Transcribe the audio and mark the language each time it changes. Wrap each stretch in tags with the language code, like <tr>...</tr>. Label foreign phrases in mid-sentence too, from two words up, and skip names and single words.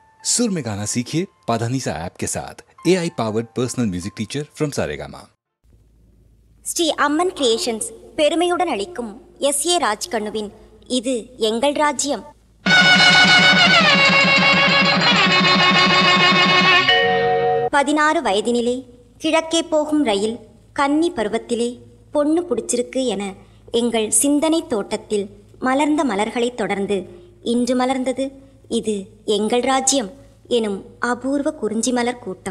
<hi>सुर में गाना सीखिए पाधानीसा ऐप के साथ</hi> <en>AI powered personal music teacher from</en> <hi>सारेगामा।</hi> <ta>ஸ்ரீ அம்மன் கிரியேஷன்ஸ் பெருமையுடன் அளிக்கும் SA ராஜ்கண்ணுவின் இது எங்கள் ராஜ்யம். 16 வயதினிலே கிழக்கே போகும் ரயில், கன்னி பருவத்திலே பொண்ணு பிடிச்சிருக்கு என எங்கள் சிந்தனை தோட்டத்தில் மலர்ந்த மலர்களைத் தொடர்ந்து இன்று மலர்ந்தது இது எங்கள் ராஜ்யம் எனும் அபூர்வ குறிஞ்சி மலர் கூட்டம்.</ta>